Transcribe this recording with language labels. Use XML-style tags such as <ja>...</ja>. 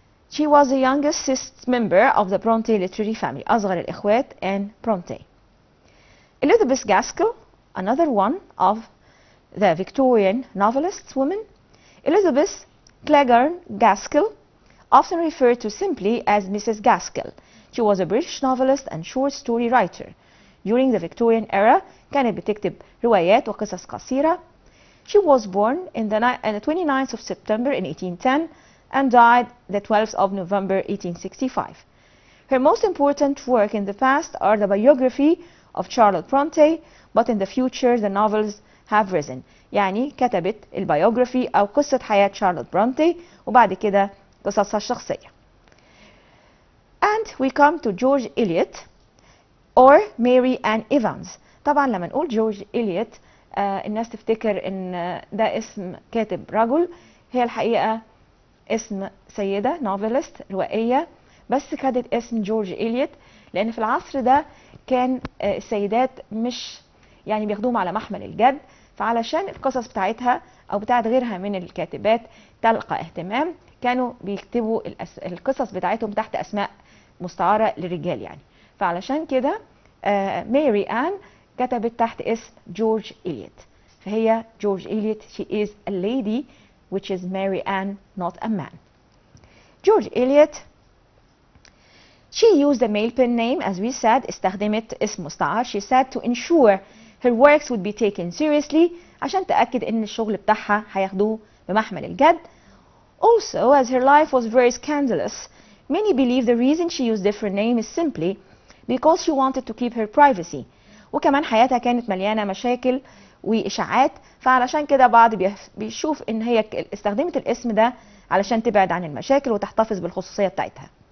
<en>She was the youngest member of the Bronte literary family,</en> <ar>أصغر الإخوات</ar> <en>Anne Bronte. Elizabeth Gaskell, another one of the Victorian novelists women. Elizabeth Cleggan Gaskell, often referred to simply as Mrs. Gaskell. She was a British novelist and short story writer. During the Victorian era,</en> <ar>كانت بتكتب روايات وقصص قصيرة.</ar> <en>She was born on the 29th of September in 1810 and died the 12th of November 1865. Her most important work in the past are the biography of Charlotte Bronte, but in the future the novels have risen.</en> <ar>يعني كتبت البيوغرافي أو قصة حياة شارلوت برونتي وبعد كده قصصها الشخصية.</ar> <en>And we come to George Eliot or Mary Ann Evans.</en> <ar>طبعا لما نقول جورج إليوت الناس تفتكر ان ده اسم كاتب رجل، هي الحقيقة اسم سيدة نوفلست روائية، بس خدت اسم جورج إليوت لأن في العصر ده كان السيدات مش يعني بياخدوهم على محمل الجد، فعلشان القصص بتاعتها أو بتاعت غيرها من الكاتبات تلقى اهتمام كانوا بيكتبوا القصص بتاعتهم تحت أسماء مستعارة للرجال يعني. فعلشان كده ماري آن كتبت تحت اسم جورج إليوت، فهي جورج إليوت</ar> <en>she is a lady which is Mary Ann, not a man. George Eliot, she used a male pen name as we said,</en> <ar>استخدمت اسم مستعار</ar> <en>she said to ensure her works would be taken seriously</en> <ar>عشان تأكد ان الشغل بتاعها هياخدوه بمحمل الجد.</ar> <en>Also, as her life was very scandalous, many believe the reason she used different name is simply because she wanted to keep her privacy.</en> <ar>وكمان حياتها كانت مليانة مشاكل وإشاعات، فعلشان كده بعض بيشوف ان هي استخدمت الاسم ده علشان تبعد عن المشاكل وتحتفظ بالخصوصية بتاعتها.</ar>